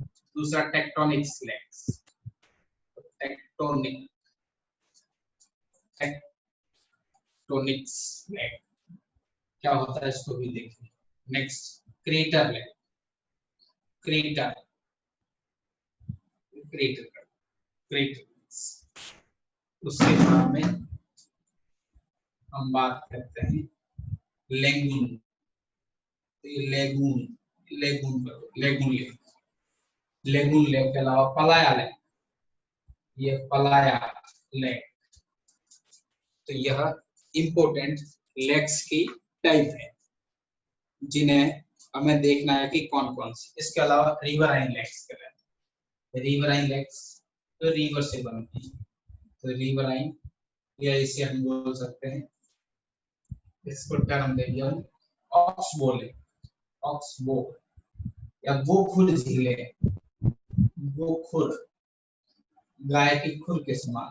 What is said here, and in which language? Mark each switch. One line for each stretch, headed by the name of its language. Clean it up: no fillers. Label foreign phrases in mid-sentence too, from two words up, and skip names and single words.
Hindi: दूसरा
English: tectonics lakes, tectonics lake
Hindi: क्या होता है इसको भी देखिए।
English: next crater lake, crater crater crater,
Hindi: उसके बाद में हम बात करते हैं
English: lagoon, lagoon lagoon lagoon lake, lagoon lake
Hindi: के अलावा
English: playa lake,
Hindi: ये
English: playa lake,
Hindi: तो यह
English: important lakes
Hindi: की टाइप है जिन्हें हमें देखना है कि कौन कौन सी। इसके अलावा
English: riverine lakes
Hindi: कहलाते हैं,
English: riverine lakes
Hindi: तो रिवर से बनती है, तो रिवराइन या इसे हम बोल सकते हैं, इसको टर्म देंगे हम
English: oxbow lake,
Hindi: ऑक्सबो या गोखुर झीलें, गोखुर गाय की खुर के समान।